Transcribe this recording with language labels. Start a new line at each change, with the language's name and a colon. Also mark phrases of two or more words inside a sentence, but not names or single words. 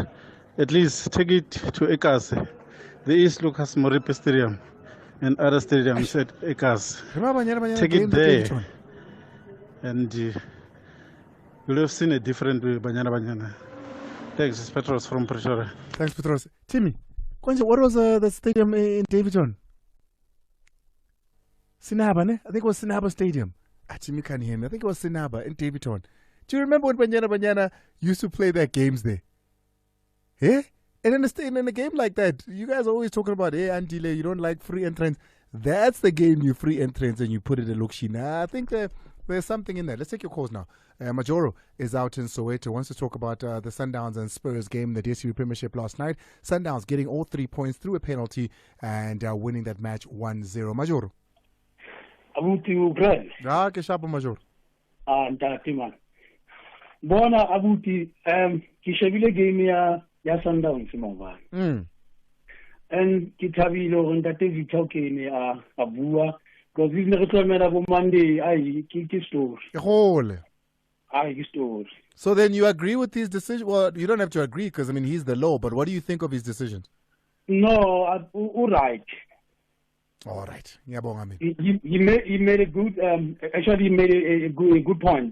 English: At least take it to Ekas, the East Lucas Moripe Stadium and other stadiums at Ekas. Take it there. And you'll have seen a different Banyana. Thanks, Petros from Pretoria. Thanks, Petros. Timmy, what was the stadium in Davidton? Sinaba, ne? I think it was Sinaba Stadium. Timmy can't hear me. I think it was Sinaba in Davidton. Do you remember when Banyana used to play their games there? Yeah? And in a game like that, you guys are always talking about, hey, Andile, you don't like free entrance. That's the game you free entrance and you put it in Lokshina. I think there's something in there. Let's take your calls now. Majoro is out in Soweto, wants to talk about the Sundowns and Spurs game in the DSTV Premiership last night. Sundowns getting all 3 points through a penalty and winning that match 1-0. Majoro.
Southern Sotho: Abuti ugrel. Ke shapo Majoro. Ntati man. Bona abuti ke shebile game ya Sundowns maobane. And ke thabile gore ntate Vitao kene a bua because this ne re tsamela bo Monday ai ke story. Story.
English: So then you agree with his decision? Well, you don't have to agree because I mean he's the law, but what do you think of his decisions? No, all right. All right. He made a good actually he made a good point.